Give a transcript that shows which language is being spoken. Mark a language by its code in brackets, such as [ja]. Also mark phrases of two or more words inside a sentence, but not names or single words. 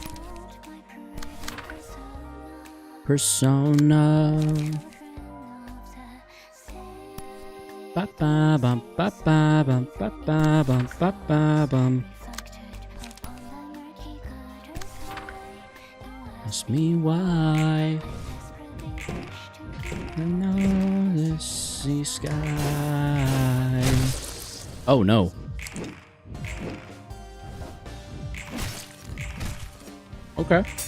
[en] Persona. Ba ba bum ba ba bum ba ba bum ba ba bum. Ask me why. I know this sea sky. Oh no. Okay.